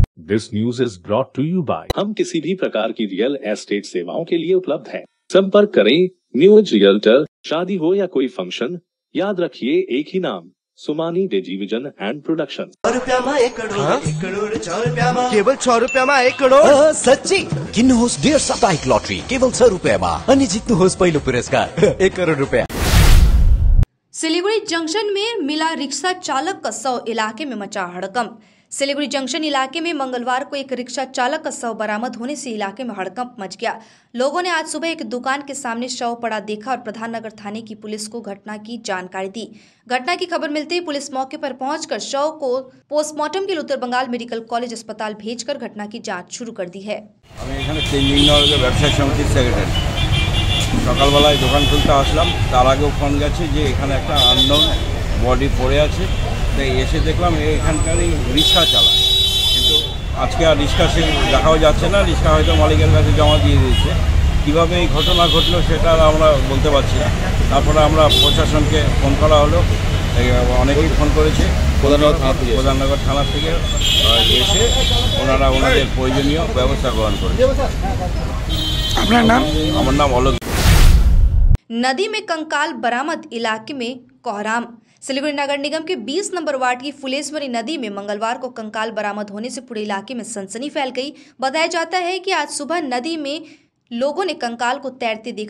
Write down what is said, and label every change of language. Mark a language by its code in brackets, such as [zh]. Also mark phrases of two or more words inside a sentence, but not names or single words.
[en] This news is brought to you by [hi] हम किसी भी प्रकार की रियल एस्टेट सेवाओं के लिए उपलब्ध हैं। संपर्क करें न्यू एज रियल्टर। शादी हो या कोई फंक्शन, याद रखिए एक ही नाम, सुमानी डिजीविजन एंड प्रोडक्शन। [ne] केवल 6 रुपयामा 1 करोड। सच्ची किन्नुहोस् डेढ साप्ताहिक लटरी केवल 6 रुपयामा अनि जित्नुहोस् पहिलो पुरस्कार 1 करोड रुपया। [hi] सिलीगुड़ी जंक्शन में मिला रिक्शा चालक का शव, इलाके में मचा हड़कंप। सिलीगुड़ी जंक्शन इलाके में मंगलवार को एक रिक्शा चालक का शव बरामद होने से इलाके में हड़कंप मच गया। लोगों ने आज सुबह एक दुकान के सामने शव पड़ा देखा और प्रधान नगर थाने की पुलिस को घटना की जानकारी दी। घटना की खबर मिलते ही पुलिस मौके पर पहुंचकर शव को पोस्टमार्टम के लिए उत्तर बंगाल मेडिकल कॉलेज अस्पताल भेजकर घटना की जाँच शुरू कर दी है। [bn] সকাল বেলায় দোকান খুলতে আসলাম, তার আগেও ফোন গেছে যে এখানে একটা [en] unknown body [bn] পড়ে আছে। তাই এসে দেখলাম এখানকারই রিক্সা চালায়, কিন্তু আজকে আর রিক্সা সে দেখাও যাচ্ছে না। রিক্সা হয়তো মালিকের কাছে জমা দিয়ে দিয়েছে। কীভাবে এই ঘটনা ঘটলো সেটা আমরা বলতে পারছি না। তারপরে আমরা প্রশাসনকে ফোন করা হলো, অনেকেই ফোন করেছে। প্রধাননগর থানা থেকে এসে ওনারা ওনাদের প্রয়োজনীয় ব্যবস্থা গ্রহণ করেছে। আপনার নাম? আমার নাম অলোক। [hi] नदी में कंकाल बरामद, इलाके में कोहराम। सिलीगुड़ी नगर निगम के 20 नंबर वार्ड की फुलेश्वरी नदी में मंगलवार को कंकाल बरामद होने से पूरे इलाके में सनसनी फैल गई। बताया जाता है कि आज सुबह नदी में लोगों ने कंकाल को तैरते देखा।